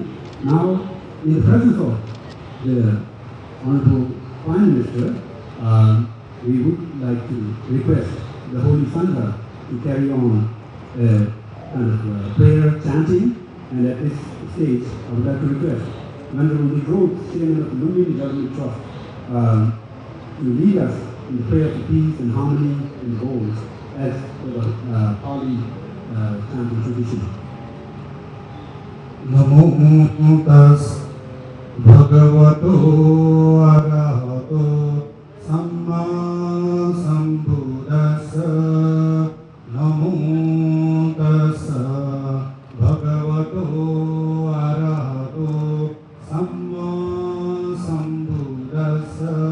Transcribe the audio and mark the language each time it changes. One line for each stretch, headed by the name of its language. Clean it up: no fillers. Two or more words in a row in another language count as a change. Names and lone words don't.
English: Now, in the presence of the Honorable Prime Minister, we would like to request the Holy Sangha to carry on a kind of prayer chanting, and at this stage, I would like to request Venerable Growth, Chairman of the Lumbini Government Trust, to lead us in the prayer for peace and harmony and goals as the Pali chanting tradition.
Pali: Namo tas bhagavato arahato samma sambuddhassa. Namo tassa bhagavato arahato samma sambuddhassa.